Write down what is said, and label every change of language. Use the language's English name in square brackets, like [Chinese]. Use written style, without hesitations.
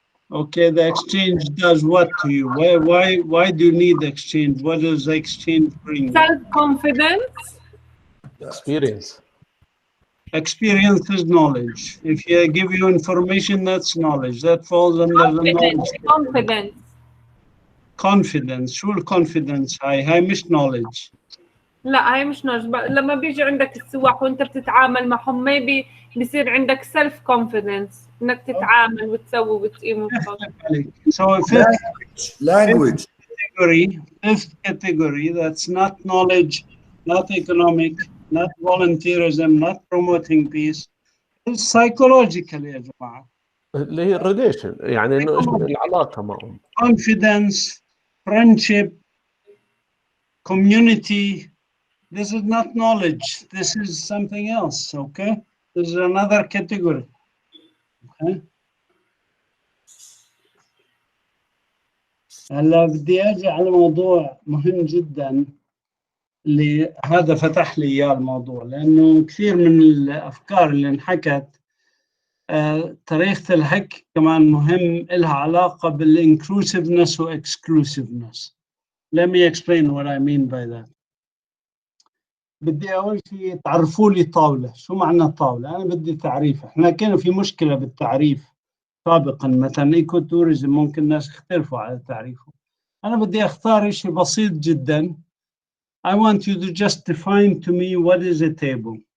[English] Okay, the exchange does what to you? Why do you need the exchange? What does the exchange bring? Self-confidence. Experience. Experience is knowledge. If you give you information, that's knowledge. That falls under the knowledge. Confidence. Confidence. [Arabic] شو الconfidence هاي مش knowledge. لا هي مش ناجبة. لما بيجي عندك السواح وانت بتتعامل معهم maybe بيصير عندك [English] self confidence [Arabic] انك تتعامل وتسوي وتقيم. [English] So fifth category, that's not knowledge, not economic, not volunteerism, not promoting peace. It's psychological [Arabic] يا جماعة. اللي هي الريليشن يعني انه ايش العلاقة معهم. [English] Confidence, friendship, community. This is not knowledge. This is something else, okay? This is another category. Okay? [Arabic] هلا بدي اجي على موضوع مهم جدا اللي هذا فتح لي اياه الموضوع لانه كثير من الافكار اللي انحكت طريقة الحكي كمان مهم لها علاقة بالinclusiveness واكسكلوسيفنس. [English] Let me explain what I mean by that. [Arabic] بدي أول شيء تعرفوا لي طاولة. شو معنى طاولة؟ أنا بدي تعريف. إحنا كان في مشكلة بالتعريف سابقا مثلا إيكو توريزم ممكن الناس يختلفوا على تعريفه. أنا بدي أختار شيء بسيط جدا. [English] I want you to just define to me what is a table.